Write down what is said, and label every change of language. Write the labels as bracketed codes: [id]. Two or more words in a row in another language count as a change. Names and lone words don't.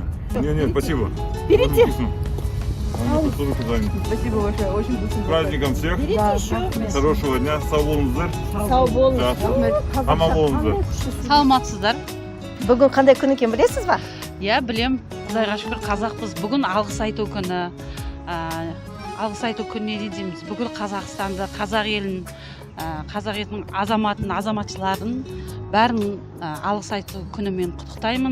[ru] Не, спасибо. Берите. Спасибо большое, очень вкусно. С праздником всех. Хорошего дня. [kk] Сау болыңыздар. Аман болыңыздар. Саламатсыздар. Бүгін қандай күн екенін білесіз ба? Иә, білем. Құдайға шүкір қазақпыз. Бүгін алғыс айту күні. Алғыс айту күніне не дейміз? Бүкіл Қазақстанды, қазақ елін, қазақ елінің азаматын, азаматшыларын бәрін алғыс айту күнімен құттықтаймын.